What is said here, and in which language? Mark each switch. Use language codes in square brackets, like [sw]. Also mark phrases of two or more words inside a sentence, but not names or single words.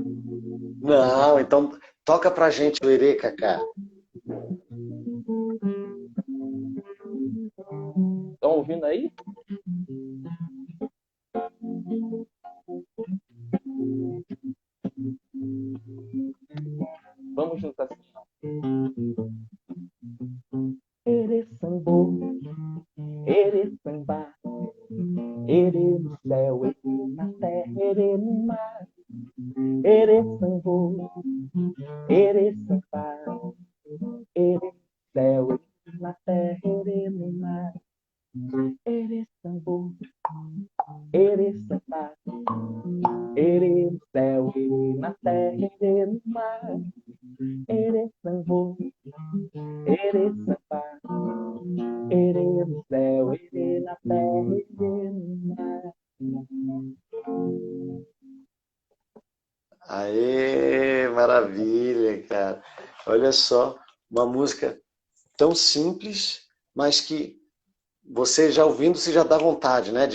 [pt] Não, então toca pra gente o Erê, Cacá. Estão ouvindo aí? Vamos juntos assim. Ere sambô, ere samba, ere no céu, ere na terra, ere no mar. Ere sambô, ere samba, ere no céu, ere na terra, ere no mar. Ere sambô, ere samba, ere no céu, ere na terra, ere no mar. Ere sambô, ere samba, ere no céu, ere na terra, ere no mar. Aê, maravilha, cara. Olha só, uma música tão simples, mas que você já ouvindo, você já dá vontade, né?